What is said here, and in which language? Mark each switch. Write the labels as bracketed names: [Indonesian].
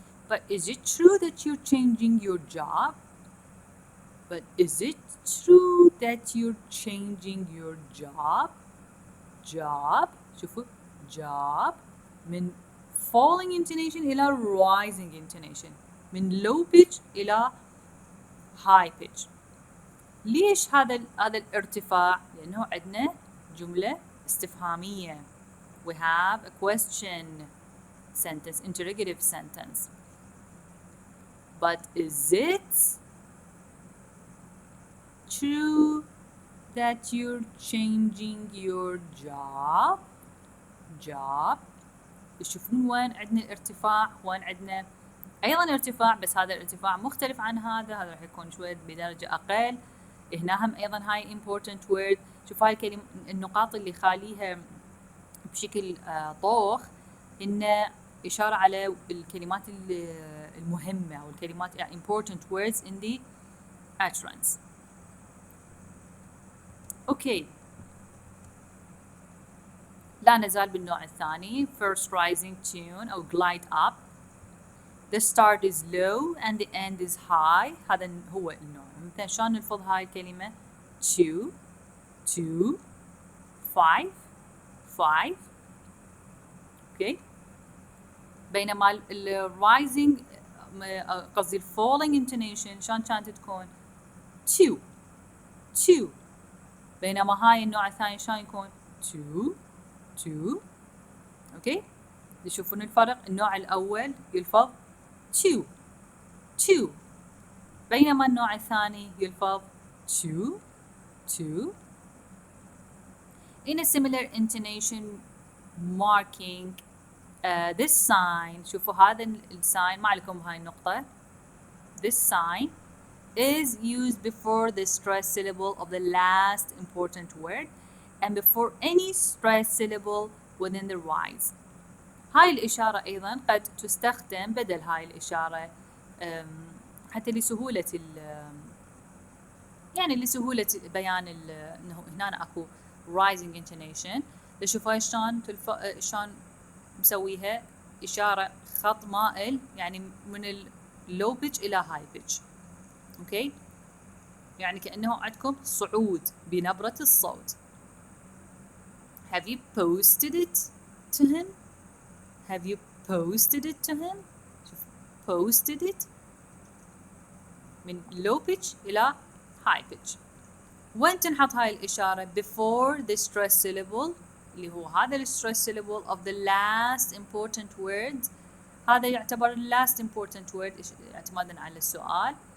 [English] But is it true that you're changing your job? But is it true that you're changing your job? Job. [Arabic] شوفوا job من falling intonation إلى rising intonation، من low pitch إلى high pitch. ليش هذا الارتفاع؟ لأنه عندنا جملة استفهامية. [English] We have a question sentence, interrogative sentence. But is it true that you're changing your job? Job. [Arabic] تشوفون وين عندنا الارتفاع، وين عندنا أيضا ارتفاع، بس هذا الارتفاع مختلف عن هذا راح يكون شوي بدرجة أقل. هنا هم أيضا هاي important word. شوف هاي الكلمة النقاط اللي خاليها بشكل طوخ إن إشارة على الكلمات المهمة أو الكلمات important words in the utterance. أوكي، لا نزال بالنوع الثاني first rising tune أو glide up. [English] The start is low and the end is high. [Arabic] هذا هو النوع. مثلا شلون نلفظ هاي الكلمة 2 2 5 5. اوكي، بينما ال rising قصدي ال falling intonation شلون كانت تكون 2 2، بينما هاي النوع الثاني شلون يكون 2 2. اوكي، تشوفون الفرق؟ النوع الأول يلفظ 2 2 بينما النوع الثاني يلفظ [English] to, to. In a similar intonation marking this sign, شوفوا هذا الساين ما عليكم هاي النقطة. This sign is used before the stressed syllable of the last important word and before any stressed syllable within the rise. [Arabic] هاي الإشارة أيضا قد تستخدم بدل هاي الإشارة حتى لسهولة يعني لسهولة بيان إنه هنا أكو rising intonation. تشوفوا شلون شلون مسويها إشارة خط مائل يعني من اللو بيتش إلى هاي بيتش. أوكي يعني كأنه عندكم صعود بنبرة الصوت. [English] Have you posted it to him? Have you posted it to him? Posted it من low pitch إلى high pitch. [Arabic] وين تنحط هاي الإشارة before the stress syllable اللي هو هذا ال stress syllable of the last important word. هذا يعتبر last important word اعتمادا على السؤال.